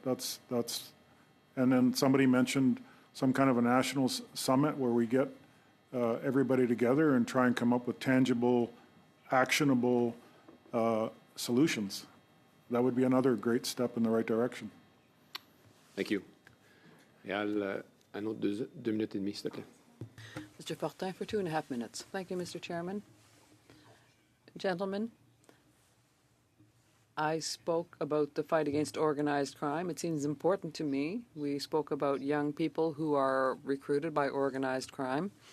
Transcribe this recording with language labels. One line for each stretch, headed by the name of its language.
English: And then somebody mentioned some kind of a national summit where we get everybody together and try and come up with tangible, actionable solutions. That would be another great step in the right direction. Thank you.
French: Un autre 2 minutes et demie, s'il te plaît.
English: Mr. Fortin for 2.5 minutes. Thank you, Mr. Chairman. Gentlemen, I spoke about the fight against organized crime. It seems important to me. We spoke about young people who are recruited by organized crime.